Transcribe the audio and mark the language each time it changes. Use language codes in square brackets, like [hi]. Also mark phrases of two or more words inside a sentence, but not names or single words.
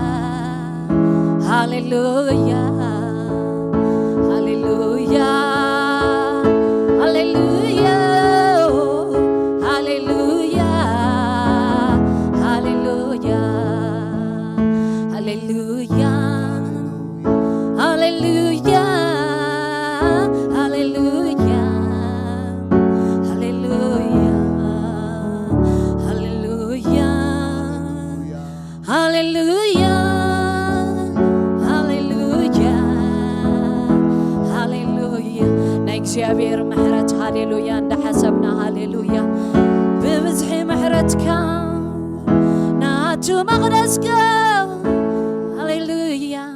[ar] هاليلويا هاليلويا هاليلويا هاليلويا هاليلويا هاليلويا هاليلويا هاليلويا هاليلويا هاليلويا [ti] እግዚአብሔር ምሕረት ሃሌሉያ እንደ ሐሰብና ሃሌሉያ በብዝሒ ምሕረትካ ናቱ መቅደስካ ሃሌሉያ